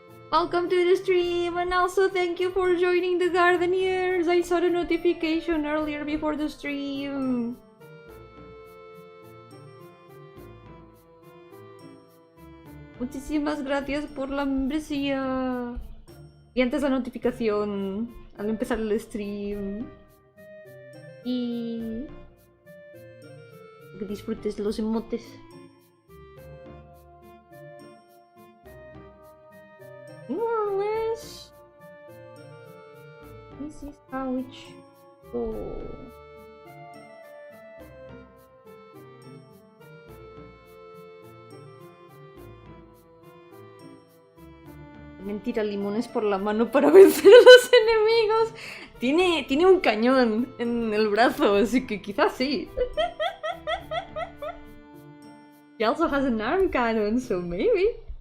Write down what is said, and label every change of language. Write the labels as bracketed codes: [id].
[en] Welcome to the stream, and also thank you for joining the Gardeniers. I saw the notification earlier before the stream. [es] Muchísimas gracias por la membresía. Y antes la notificación al empezar el stream. Y que disfrutes los emotes. More or less, this is how it should go. Mentira, limones por la mano para vencer a los enemigos. Tiene un cañón en el brazo, así que quizás sí. [en] He also has an arm cannon, so maybe.